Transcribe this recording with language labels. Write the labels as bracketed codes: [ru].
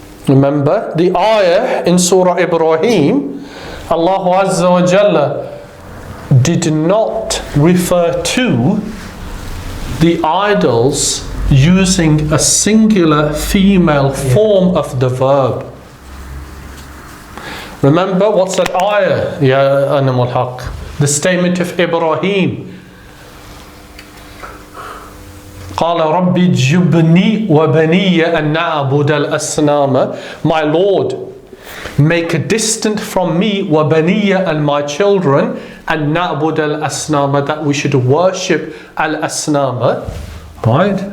[en] Remember the ayah in Surah Ibrahim, Allah Azza wa Jalla did not refer to the idols using a singular female form of the verb. Remember, what's that ayah? Ya Animal Haq. The statement of Ibrahim. [ar] قال رب جبني وبني أن نعبد الأصنام. [en] My Lord, make a distant from me وبني and my children [ar] أن نعبد الأصنام, [en] that we should worship al-asnama, right?